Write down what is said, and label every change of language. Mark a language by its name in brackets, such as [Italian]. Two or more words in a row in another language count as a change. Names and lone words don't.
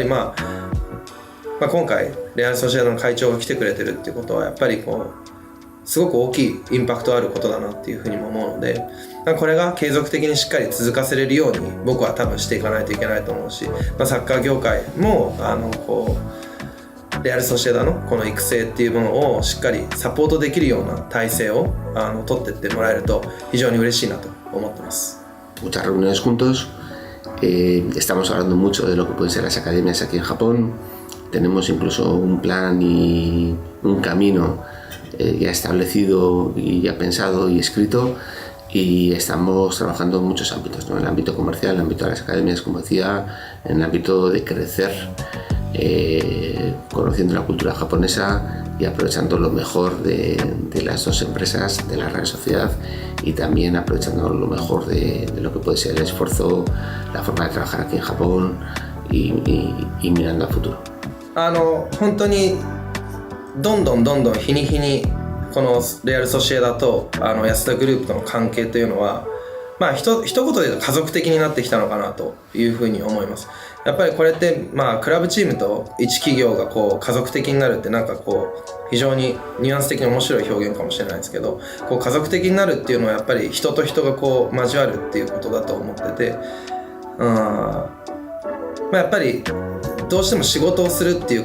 [Japanese] 今回レアル・ソシエダの会長が来てくれてるっていうことはやっぱりすごく大きいインパクトあることだなっていうふうにも思うので、これが継続的にしっかり続かせれるように僕は多分していかないといけないと思うし、サッカー業界もレアル・ソシエダのこの育成っていうものをしっかりサポートできるような体制を取っていってもらえると非常に嬉しいなと思ってます。 [Spanish] Muchas reuniones juntos, estamos hablando mucho de lo que pueden ser las academias aquí en Japón. Tenemos incluso un plan y un camino ya establecido y ya pensado y escrito, y estamos trabajando en muchos ámbitos, ¿no? En el ámbito comercial, en el ámbito de las academias, como decía, en el ámbito de crecer, conociendo la cultura japonesa y aprovechando lo mejor de las dos empresas, de la Real Sociedad, y también aprovechando lo mejor de lo que puede ser el esfuerzo, la forma de trabajar aquí en Japón y mirando al futuro. [Japanese] 本当にどんどん日に日にこのレアル・ソシエダと安田グループとの関係というのは一言で言うと家族的になってきたのかなというふうに思います。やっぱりこれってクラブチームと一企業が家族的になるって非常にニュアンス的に面白い表現かもしれないですけど、家族的になるっていうのはやっぱり人と人が交わるっていうことだと思ってて、やっぱりどうしても仕事をするっていう